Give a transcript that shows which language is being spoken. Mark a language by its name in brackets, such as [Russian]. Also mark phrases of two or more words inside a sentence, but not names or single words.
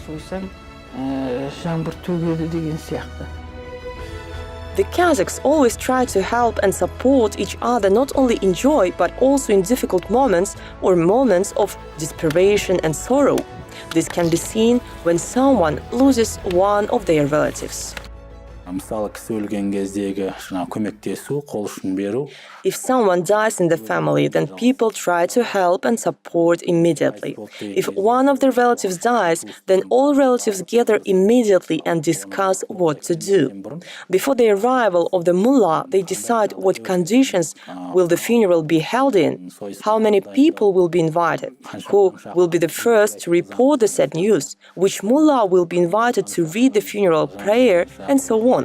[English] The Kazakhs always try to help and support each other not only in joy but also in difficult moments or moments of desperation and sorrow. This can be seen when someone loses one of their relatives. [Kazakh] Мысалы, кісі өлген кездегі көмектесу, қол ұшын беру. [English] If someone dies in the family, then people try to help and support immediately. If one of the relatives dies, then all relatives gather immediately and discuss what to do. Before the arrival of the mullah, they decide what conditions will the funeral be held in, how many people will be invited, who will be the first to report the sad news, which mullah will be invited to read the funeral prayer, and so on.